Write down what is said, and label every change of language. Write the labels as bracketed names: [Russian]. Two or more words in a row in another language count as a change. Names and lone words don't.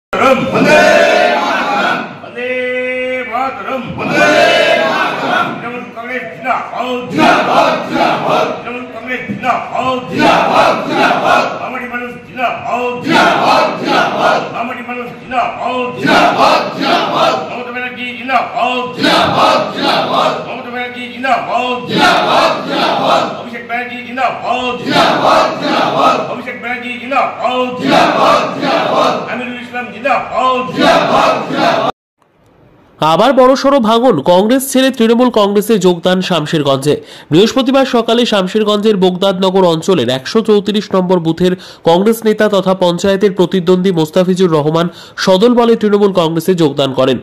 [Sanskrit] मातरम वंदे मातरम वंदे मातरम [Hindi] वंदे मातरम तृणमूल कांग्रेस जिंदाबाद जिंदाबाद जिंदाबाद तृणमूल कांग्रेस जिंदाबाद जिंदाबाद जिंदाबाद हमारी मनुष्य जिंदाबाद जिंदाबाद जिंदाबाद हमारी मनुष्य जिंदाबाद जिंदाबाद जिंदाबाद ममता बनर्जी जिंदाबाद जिंदाबाद जिंदाबाद ममता बनर्जी जिंदाबाद जिंदाबाद जिंदाबाद अभिषेक बनर्जी जिंदाबाद जिंदाबाद जिंदाबाद अभिषेक बनर्जी जिंदाबाद जिंदाबाद जिंदाबाद আমিরুল ইসলাম জিন্দাবাদ জিন্দাবাদ জিন্দাবাদ। [Bangla] আবার বড়সড় ভাঙন, কংগ্রেস ছেড়ে তৃণমূল কংগ্রেসে যোগদান শামশেরগঞ্জে। বৃহস্পতিবার সকালে শামশেরগঞ্জের বোগদাদনগর অঞ্চলের 134 নম্বর বুথের কংগ্রেস নেতা তথা পঞ্চায়েতের প্রতিদ্বন্দ্বী মোস্তাফিজুর রহমান সদল বলে তৃণমূল কংগ্রেসে যোগদান করেন।